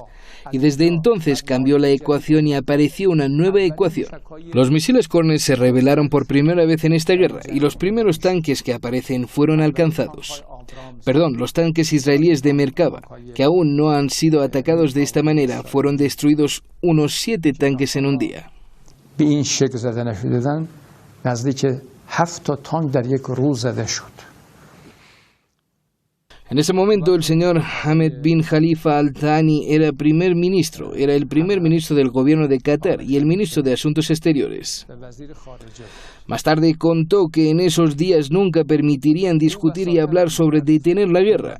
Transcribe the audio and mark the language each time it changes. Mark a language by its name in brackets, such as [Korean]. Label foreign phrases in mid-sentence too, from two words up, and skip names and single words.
[Spanish] Y desde entonces cambió la ecuación y apareció una nueva ecuación. Los misiles Kornet se revelaron por primera vez en esta guerra y los primeros tanques que aparecen fueron alcanzados. Los tanques israelíes de Merkava, que aún no han sido atacados de esta manera, fueron destruidos unos 7 tanques en un día. [Persian] به این شکل زده نشدن نزدیک 7 تانک در یک روز زده شد. [Spanish] En ese momento el señor Ahmed bin Khalifa Al Thani era primer ministro, era el primer ministro del gobierno de Qatar y el ministro de Asuntos Exteriores. Más tarde contó que en esos días nunca permitirían discutir y hablar sobre detener la guerra.